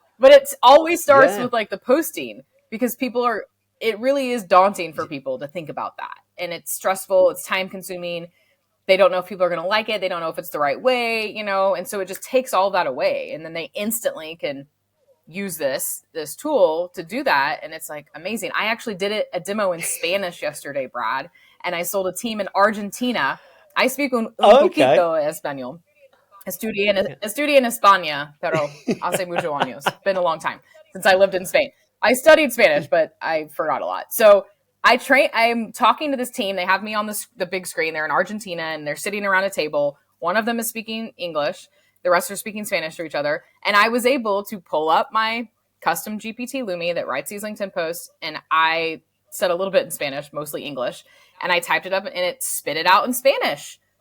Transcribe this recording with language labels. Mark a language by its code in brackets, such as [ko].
[en] But it always starts with like the posting, because it really is daunting for people to think about that, and it's stressful, it's time consuming. They don't know if people are going to like it. They don't know if it's the right way, and so it just takes all that away. And then they instantly can use this tool to do that. And it's like amazing. I actually did a demo in Spanish yesterday, Brad, and I sold a team in Argentina. I speak [es] un poquito español. Estudié en España, pero hace muchos años. [en] Been a long time since I lived in Spain. I studied Spanish, but I forgot a lot. So I'm talking to this team. They have me on the big screen. They're in Argentina, and they're sitting around a table. One of them is speaking English. The rest are speaking Spanish to each other. And I was able to pull up my custom GPT Lumi that writes these LinkedIn posts, and I said a little bit in Spanish, mostly English, and I typed it up, and it spit it out in Spanish.